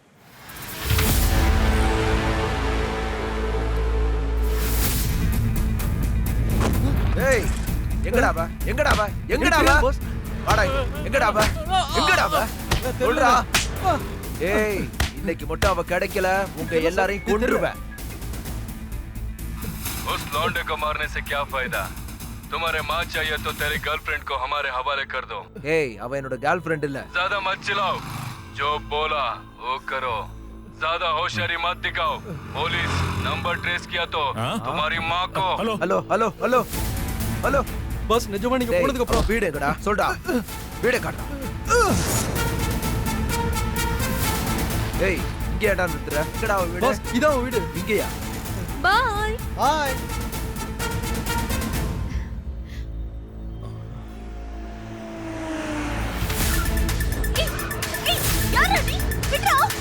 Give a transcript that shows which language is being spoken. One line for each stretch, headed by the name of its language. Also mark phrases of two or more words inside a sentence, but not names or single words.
Tamil: ஏய், எங்கடாவா? வாடா, எங்கடாவா? சொல்றா. ஏய், இன்னைக்கு மட்டும் அவ கிடைக்கல, உங்க எல்லாரையும் கொன்றுவேன்.
Hindi: उस लौंडे को मारने से क्या फायदा? तुम्हारे माँ चाहिए तो तेरी गर्लफ्रेंड को हमारे हवाले कर दो.
Tamil: ஏய், அவ என்னோட
English: girl friend
Tamil: இல்ல.
Hindi: ज्यादा मत चिल्लाओ, जो बोला वो करो. ज्यादा होशियारी मत दिखाओ.
English: police number trace
Hindi: किया तो तुम्हारी माँ को.
Tamil: ஹலோ. பஸ் நிஜமா நீங்க போனதுக்கு அப்புறம் வீடு எங்கடா? சொல்டா. வீடு காட்டா. ஏய், இங்க ஏடா நிறுத்துற? எங்கடா அவ வீடு? பஸ் இதான் வீடு. இங்கயா? பாய். ஹாய். யாரா நீ? விட்றா.